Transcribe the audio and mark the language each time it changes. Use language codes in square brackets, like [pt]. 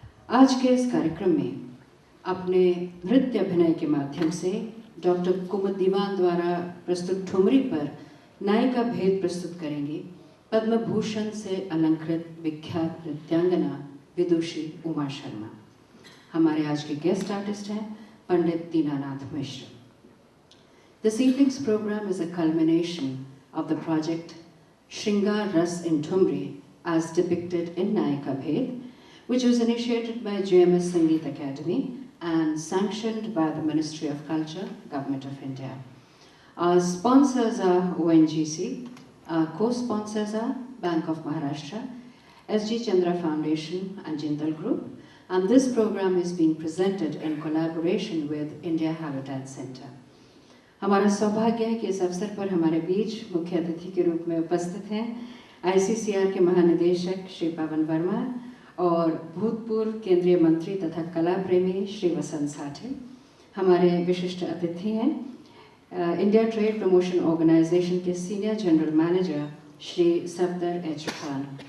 [hi] आज के इस कार्यक्रम में अपने नृत्य अभिनय के माध्यम से डॉक्टर कुमुद दीवान द्वारा प्रस्तुत ठुमरी पर नायिका भेद प्रस्तुत करेंगी पद्म भूषण से अलंकृत विख्यात नृत्यांगना विदुषी उमा शर्मा। हमारे आज के गेस्ट आर्टिस्ट हैं पंडित दीनानाथ मिश्र। [en] This evening's program is a culmination of the project Shringar Ras in Thumri as depicted in Nayika Bhed, which was initiated by JMS Sangeet Academy and sanctioned by the Ministry of Culture, Government of India. Our sponsors are ONGC, our co-sponsors are Bank of Maharashtra, SG Chandra Foundation and Jindal Group, and this program is being presented in collaboration with India Habitat Center. [hi] हमारा सौभाग्य है कि इस अवसर पर हमारे बीच मुख्य अतिथि के रूप में उपस्थित हैं ICCR के महानिदेशक श्री पवन वर्मा और भूतपूर्व केंद्रीय मंत्री तथा कला प्रेमी श्री वसंत साठे। हमारे विशिष्ट अतिथि हैं इंडिया ट्रेड प्रमोशन ऑर्गेनाइजेशन के senior general manager Shri Safdar H Khan.